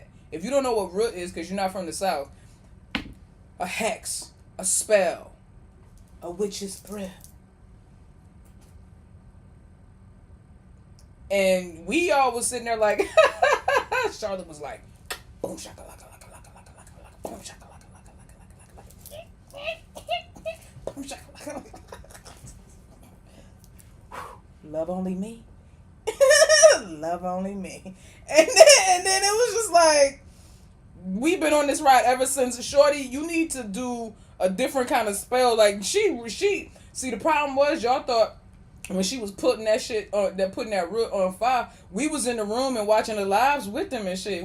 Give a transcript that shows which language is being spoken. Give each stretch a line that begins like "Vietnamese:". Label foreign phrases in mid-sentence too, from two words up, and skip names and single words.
English: If you don't know what root is because you're not from the South, a hex, a spell, a witch's threat. And we all was sitting there like, Charlotte was like, boom shaka laka laka laka laka laka laka, boom shaka laka laka laka laka laka, boom shaka laka laka. Love only me. Love only me. And then it was just like, we've been on this ride ever since. Shorty, you need to do a different kind of spell. Like she see, the problem was y'all thought when she was putting that shit on, putting that root on fire, we was in the room and watching the lives with them and shit.